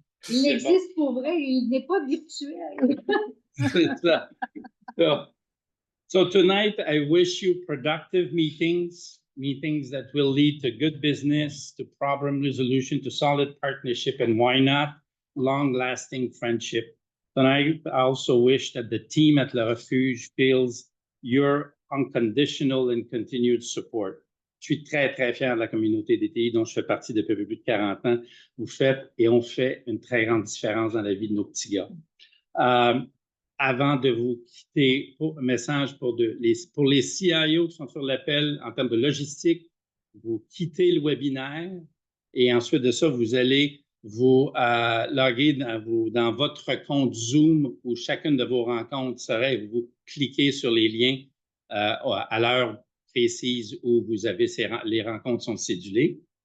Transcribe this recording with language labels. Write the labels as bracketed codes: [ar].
[fr] Il existe pour vrai, il n'est pas virtuel. C'est ça. [en] So tonight, I wish you productive meetings that will lead to good business, to problem resolution, to solid partnership, and why not, long-lasting friendship. Tonight, I also wish that the team at Le Refuge feels your unconditional and continued support. [fr] Je suis très, très fier de la communauté DTI dont je fais partie depuis plus de 40 ans. Vous faites et on fait une très grande différence dans la vie de nos petits gars. avant de vous quitter, un message pour les CIO qui sont sur l'appel en termes de logistique, vous quittez le webinaire et ensuite de ça, vous allez vous loguer dans votre compte Zoom où chacune de vos rencontres serait, vous cliquez sur les liens à l'heure précise où les rencontres sont cédulées.